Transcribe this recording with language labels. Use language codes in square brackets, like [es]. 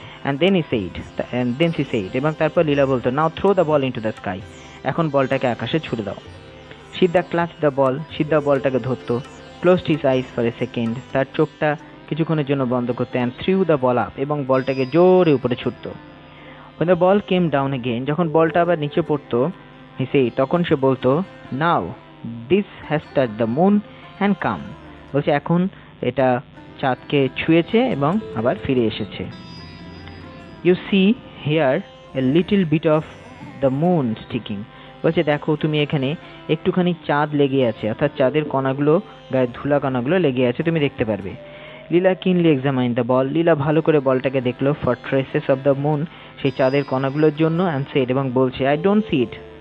[en] and then she said, [bn] এবং তারপর লীলা বলতো, [en] now throw the ball into the sky, [bn] এখন বলটাকে আকাশে ছুড়ে দাও। [en] Siddha clutch the ball, [bn] সিদ্ধা বলটাকে ধরতো। [en] closed his eyes for a second, [bn] তার চোখটা কিছুক্ষণের জন্য বন্ধ করতো। [en] and threw the ball up, [bn] এবং বলটাকে জোরে উপরে ছুটতো। [en] When the ball came down again, [bn] যখন বলটা আবার নিচে পড়তো, [en] he said, [bn] তখন সে বলতো, [en] now this has touched the moon and come, [bn] বলছে এখন এটা চাঁদকে ছুঁয়েছে এবং আবার ফিরে এসেছে। [en] you see here a little bit of the moon sticking, [bn] বলছে দেখো তুমি এখানে একটুখানি চাঁদ লেগে আছে, অর্থাৎ চাঁদের কণাগুলো, গায়ের ধুলা কণাগুলো লেগে আছে, তুমি দেখতে পারবে। [en] Leela kindly examine the ball, [bn] লীলা ভালো করে বলটাকে দেখলো, [en] for traces of the moon, [bn] সেই চাঁদের কণাগুলোর জন্য, [en] and said, [bn] এবং বলছে [en] I don't see it.